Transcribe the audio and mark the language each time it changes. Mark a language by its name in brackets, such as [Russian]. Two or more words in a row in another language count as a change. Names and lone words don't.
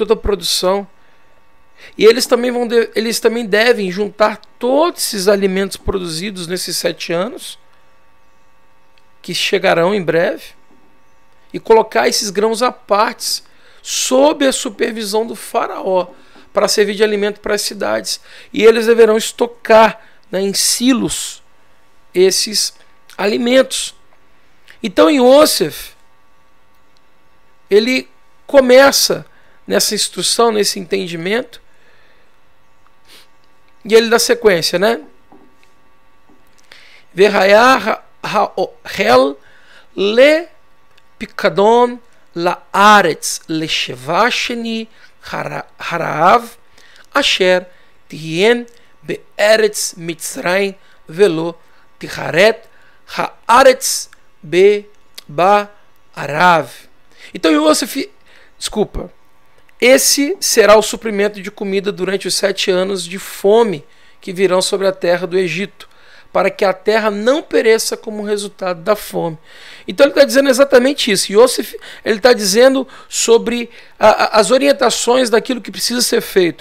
[Portuguese] a produção, e eles também devem juntar todos esses alimentos produzidos nesses 7 anos que chegarão em breve e colocar esses grãos à parte sob a supervisão do faraó para servir de alimento para as cidades, e eles deverão estocar, né, em silos esses alimentos. Então Yosef, ele começa nessa instrução, nesse entendimento, e ele dá sequência, né? [Hebrew] והיה האוכל לפקדון לארץ לשבע שני הרעב אשר תהיין בארץ מצרים ולא תכרת הארץ ברעב. [Portuguese] Então Yosef, esse será o suprimento de comida durante os 7 anos de fome que virão sobre a terra do Egito, para que a terra não pereça como resultado da fome. Então ele está dizendo exatamente isso. Yosef, ele está dizendo sobre as orientações daquilo que precisa ser feito.